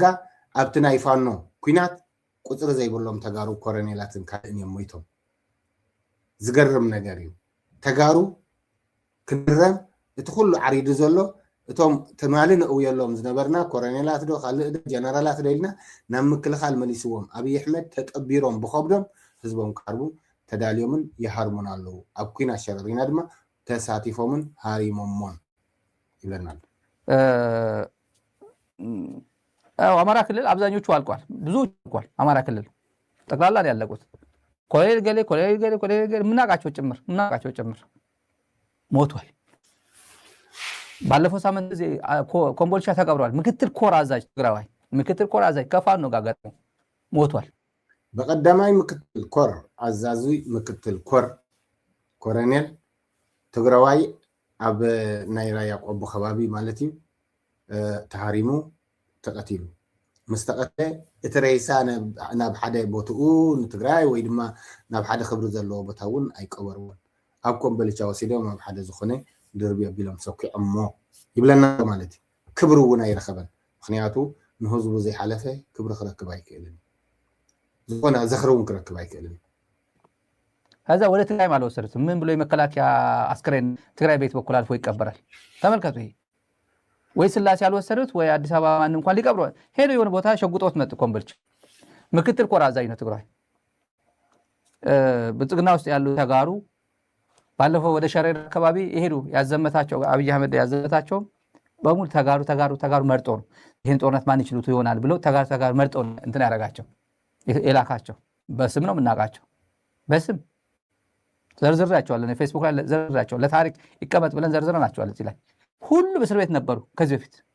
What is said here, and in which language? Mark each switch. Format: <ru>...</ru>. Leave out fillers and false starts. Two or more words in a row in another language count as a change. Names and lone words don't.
<ti>ኣብቲ ናይ ፋኖ ኩናት ቁፅሪ ዘይብሎም ተጋሩ ኮሎኔላትን ካልእን እዮም ሞይቶም። ዝገርም ነገር እዩ። ተጋሩ ክንረም እቲ ኩሉ ዓሪዱ ዘሎ እቶም ትማሊ ንእውየሎም ዝነበርና ኮሎኔላት ዶ ካልእ ጀነራላት ዶ ኢልና ናብ ምክልኻል መሊስዎም ኣብይ ኣሕመድ ተጠቢሮም ብከብዶም ህዝቦም ክሃርቡ ተዳልዮምን ይሃርሙን ኣለው። ኣብ ኩናት ሸረሪና ድማ ተሳቲፎምን ሃሪሞሞን ይብለና።</ti> <am>አማራ ክልል አብዛኞቹ አልቋል፣ ብዙዎቹ አልቋል። አማራ ክልል ጠቅላላ ነው ያለቁት። ኮሎኔል ገሌ ምናቃቸው ጭምር ሞቷል። ባለፈው ሳምንት ጊዜ ኮምቦልቻ ተቀብሯል። ምክትል ኮር አዛዥ ትግራዋይ ከፋኖ ጋር ገጥሞ ሞቷል።</am> <ti>በቀዳማይ ምክትል ኮር አዛዙ ምክትል ኮር ኮሎኔል ትግራዋይ ኣብ ናይ ራያ ቆቦ ከባቢ ማለት እዩ ተሃሪሙ ተቀቲሉ ምስ ተቀተለ እቲ ሬሳ ናብ ሓደ ቦትኡ ንትግራይ ወይ ድማ ናብ ሓደ ክብሪ ዘለዎ ቦታ እውን ኣይቀበርዎን። ኣብ ኮምቦልቻ ወሲዶም ኣብ ሓደ ዝኾነ ድርቢ ኣቢሎም ሰኪዖሞ ይብለና ማለት እዩ። ክብሪ እውን ኣይረኸበን። ምክንያቱ ንህዝቡ ዘይሓለፈ ክብሪ ክረክብ ኣይክእልን፣ ዝኾነ ዘኽሪ እውን ክረክብ ኣይክእልን።</ti> <am>ከዛ ወደ ትግራይ አልወሰዱትም። ምን ብሎ የመከላከያ አስክሬን ትግራይ ቤት በኩል አልፎ ይቀበራል። ተመልከቱ። ይሄ ወይ ስላሴ ያልወሰዱት ወይ አዲስ አበባ ማን እንኳን ሊቀብሩ ሄዶ የሆነ ቦታ ሸጉጦት መጡ። ኮምቦልቻ ምክትል ኮር አዛዥ ነው ትግራይ። ብልጽግና ውስጥ ያሉ ተጋሩ ባለፈው ወደ ሸሬር አካባቢ ይሄዱ ያዘመታቸው አብይ አህመድ ያዘመታቸው በሙሉ ተጋሩ መርጦ ነው ይሄን ጦርነት ማን ይችሉት ይሆናል ብሎ ተጋሩ መርጦ እንትን ያደረጋቸው የላካቸው። በስም ነው የምናውቃቸው፣ በስም ዘርዝራቸዋለን። ፌስቡክ ላይ ዘርዝራቸዋለን። ለታሪክ ይቀመጥ ብለን ዘርዝረናቸዋለን። እዚህ ላይ ሁሉ እስር ቤት ነበሩ። ከዚህ በፊት</am>